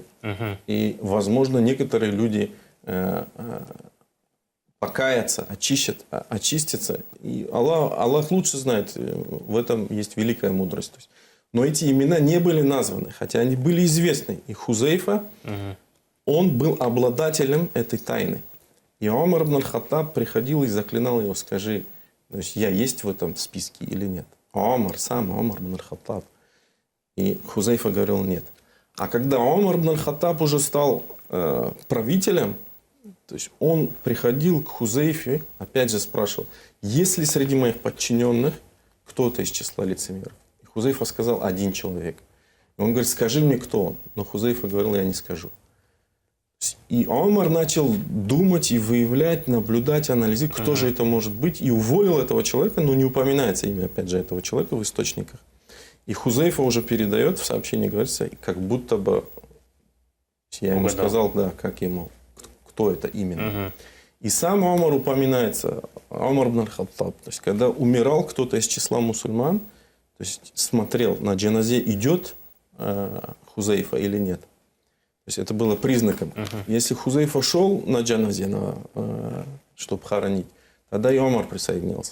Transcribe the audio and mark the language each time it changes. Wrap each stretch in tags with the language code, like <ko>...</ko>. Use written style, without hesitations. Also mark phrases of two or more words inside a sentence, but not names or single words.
<ru>И, возможно, некоторые люди покаятся, очистятся. И Аллах лучше знает, в этом есть великая мудрость. То есть, но эти имена не были названы, хотя они были известны. И Хузейфа, он был обладателем этой тайны. И Умар ибн аль-Хаттаб приходил и заклинал его: скажи, то есть, я есть в этом списке или нет. Умар ибн аль-Хаттаб. И Хузейфа говорил: нет. А когда Умар ибн аль-Хаттаб уже стал правителем, то есть он приходил к Хузейфе, опять же спрашивал: есть ли среди моих подчиненных кто-то из числа лицемеров? И Хузейфа сказал: один человек. И он говорит: скажи мне, кто он. Но Хузейфа говорил: я не скажу. И Умар начал думать и выявлять, наблюдать, анализировать, кто же это может быть. И уволил этого человека, но не упоминается имя, опять же, этого человека в источниках. И Хузейфа уже передает в сообщении, говорится, как будто бы я ему сказал, да, как ему, кто это именно. И сам Умар упоминается, Умар ибн аль-Хаттаб. То есть, когда умирал кто-то из числа мусульман, то есть, смотрел, на джаназе идет Хузейфа или нет. То есть, это было признаком. Если Хузейфа шел на джаназе, чтобы хоронить, тогда и Умар присоединился.</ru>